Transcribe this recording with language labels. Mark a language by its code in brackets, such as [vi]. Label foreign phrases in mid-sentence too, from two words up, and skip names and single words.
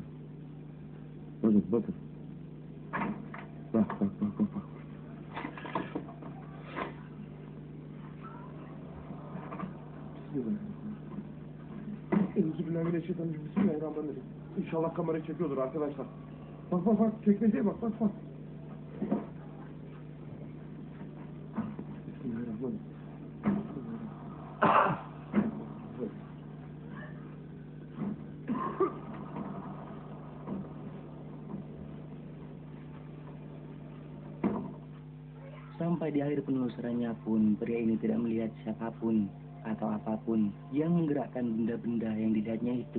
[tr] Bakın. Bak. [ar] Bismillahirrahmanirrahim. [tr] İnşallah kamerayı çekiyordur arkadaşlar. Bak. Çekmeceye bak. [ar] Bismillahirrahmanirrahim. [id] Sampai di akhir penelusurannya pun, pria ini tidak melihat siapapun atau apapun yang menggerakkan benda-benda yang dilihatnya itu.